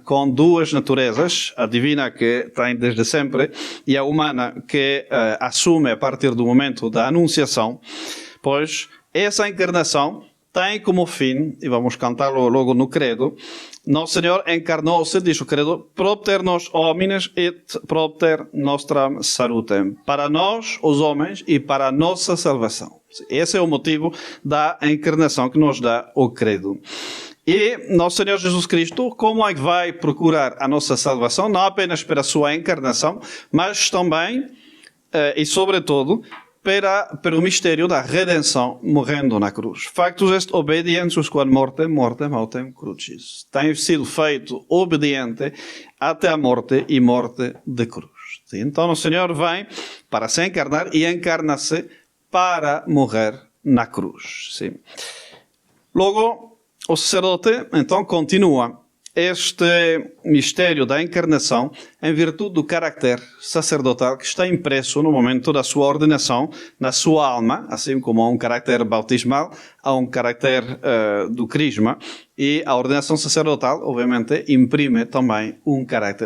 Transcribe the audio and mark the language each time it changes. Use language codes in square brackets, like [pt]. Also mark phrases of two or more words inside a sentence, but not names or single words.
[pt] com duas naturezas, a divina que tem desde sempre e a humana que assume a partir do momento da anunciação, pois essa encarnação tem como fim, e vamos cantá-lo logo no credo, nosso Senhor encarnou-se, diz o credo, [la] propter nos homines et propter nostram salutem, [pt] para nós, os homens, e para a nossa salvação. Esse é o motivo da encarnação que nos dá o credo. E nosso Senhor Jesus Cristo, como é que vai procurar a nossa salvação? Não apenas pela sua encarnação, mas também, e sobretudo, pelo mistério da redenção morrendo na cruz. [la] Factus est obedientius quod mortem autem crucis. [pt] Tem sido feito obediente até a morte e morte de cruz. Então o Senhor vem para se encarnar e encarna-se para morrer na cruz. Sim. Logo, o sacerdote então continua este mistério da encarnação em virtude do carácter sacerdotal que está impresso no momento da sua ordenação, na sua alma, assim como há um carácter bautismal, há um carácter do crisma, e a ordenação sacerdotal, obviamente, imprime também um carácter.